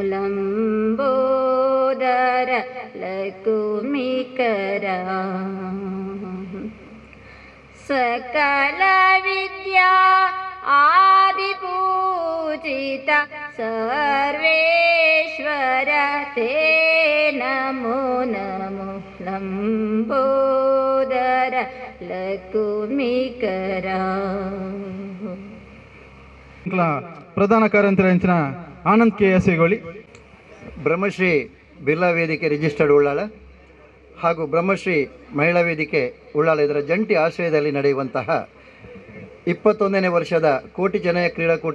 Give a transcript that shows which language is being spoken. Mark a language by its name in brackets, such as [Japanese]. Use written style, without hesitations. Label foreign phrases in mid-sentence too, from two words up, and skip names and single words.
[Kannada] ಲಂಬೋದರ ಲಕುಮಿಕರ ಸಕಲ ವಿದ್ಯಾ ಆದಿಪೂಜಿತ ಸರ್ವೇಶ್ವರ ತೇ ನಮೋ ನಮೋ ಲಂಬೋದರ ಲಕುಮಿಕರ ಪ್ರಧಾನ ಕಾರ್ಯಂತರ ಆನಂದ್ ಕೆ ಎಸ್ ಹೇಳಿ. ಬ್ರಹ್ಮಶ್ರೀ ಬಿರ್ಲಾ ವೇದಿಕೆ ರಿಜಿಸ್ಟರ್ಡ್ ಉಳ್ಳಾಳ ಹಾಗೂ ಬ್ರಹ್ಮಶ್ರೀ ಮಹಿಳಾ ವೇದಿಕೆ ಉಳ್ಳಾಳ ಇದರ ಜಂಟಿ ಆಶ್ರಯದಲ್ಲಿ ನಡೆಯುವಂತಹ 21ನೇ ವರ್ಷದ ಕೋಟಿ ಜನಯ ಕ್ರೀಡಾಕೂಟ